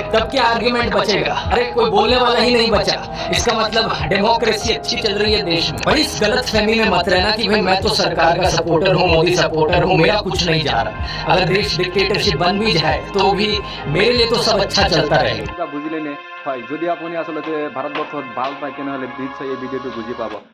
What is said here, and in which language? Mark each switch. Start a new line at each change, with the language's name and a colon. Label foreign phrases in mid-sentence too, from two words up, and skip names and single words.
Hindi: तब क्या आर्ग्यूमेंट बचेगा? अरे कोई बोलने वाला ही नहीं बचा। इसका मतलब डेमोक्रेसी अच्छी चल रही है देश में। पर इस गलत फहमी में मत रहना कि भाई मैं तो सरकार का सपोर्टर हूँ, मोदी सपोर्टर हूँ, मेरा कुछ नहीं जा रहा। अगर देश डिक्टेटरशिप बन भी जाए तो भी मेरे लिए तो सब अच्छा चलता रहेगा।
Assamese: বুজিলে হয়, যদি আপুনি আসলে ভাৰতবৰ্ষত ভাল পায় তেনেহ'লে নিশ্চয় এই ভিডিঅ'টো বুজি পাব।